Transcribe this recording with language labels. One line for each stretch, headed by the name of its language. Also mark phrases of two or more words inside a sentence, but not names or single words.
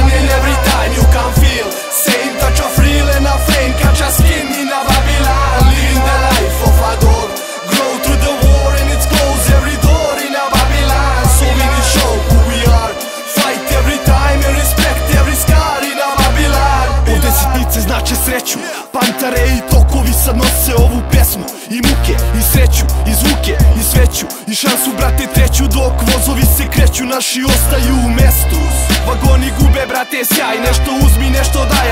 English: And every time you can feel same touch of real and a flame catch a skin in a Babylon. Living the life of a dog, grow through the war and it's close every door in a Babylon. So we need show who we are, fight every time and respect every scar in a Babylon.
Serbian: Ovde sitnice znače sreću, pantare i tokovi sad nose ovu pesmu. I muke, i sreću, i zvuke, i sveću, i šansu brate treću. Dok vozovi se kreću, naši ostaju u mestu. Vagoni gube brate sjaj, nešto uzmi, nešto daj.